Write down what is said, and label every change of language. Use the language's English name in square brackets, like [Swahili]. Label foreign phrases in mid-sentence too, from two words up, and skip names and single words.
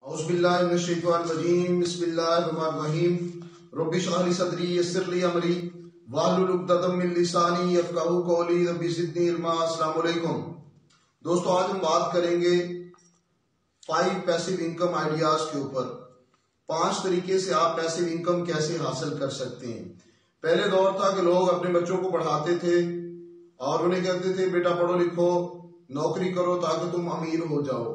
[Arabic] أعوذ بالله من الشيطان الرجيم بسم الله الرحمن الرحيم رب اشرح لي صدري يسر لي أمري واحلل عقدة من لساني يفقهوا قولي رب زدني علما. السلام عليكم [Hindi] दोस्तों, आज हम बात करेंगे 5 [English] passive income ideas [Hindi] के ऊपर। 5 तरीके से आप [English] passive income [Hindi] कैसे हासिल कर सकते हैं। पहले दौर था कि लोग अपने बच्चों को पढ़ाते थे और उन्हें कहते थे बेटा पढ़ो लिखो नौकरी करो ताकि तुम अमीर हो जाओ।